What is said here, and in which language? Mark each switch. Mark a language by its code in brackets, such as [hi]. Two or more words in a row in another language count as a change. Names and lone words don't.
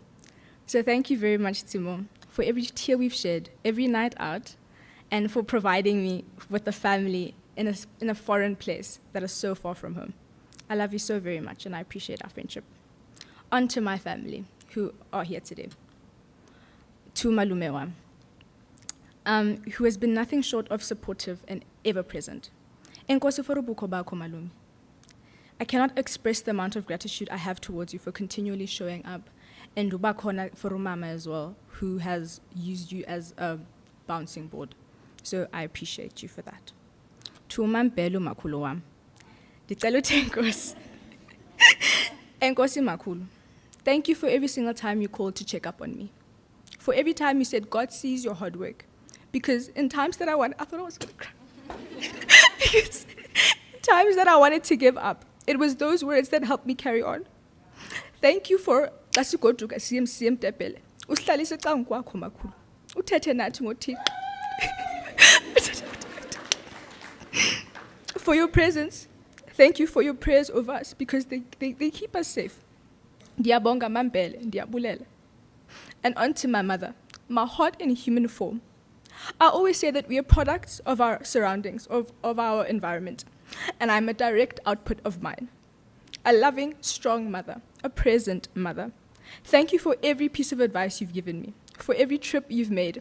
[en] So thank you very much, Timo, for every tear we've shed, every night out, and for providing me with a family in a foreign place that is so far from home. I love you so very much, and I appreciate our friendship. On to my family, who are here today. To Malumewa, who has been nothing short of supportive and ever present. [xh] Enkosi for ubuko bakho, Malumi. [en] I cannot express the amount of gratitude I have towards you for continually showing up, and ubakhona for umama as well, who has used you as a bouncing board. So I appreciate you for that. [xh] To umampelo makhulu wam, ndicela uthi enkosi. Enkosi makhulu, [en] thank you for every single time you called to check up on me. For every time you said, God sees your hard work. Because in times that I thought I was going to cry. Because in times that I wanted to give up, it was those words that helped me carry on. Thank you for kasigoduka CM Tepele. [xh] Usihlalise ecangeni kwakho makhulu. Uthethe nathi ngoThixo. [en] For your presence, thank you for your prayers over us because they keep us safe. [xh] Ndiyabonga mampele, ndiyabulela. [en] And on to my mother, my heart in human form. I always say that we are products of our surroundings, of our environment, and I'm a direct output of mine. A loving, strong mother, a present mother. Thank you for every piece of advice you've given me, for every trip you've made.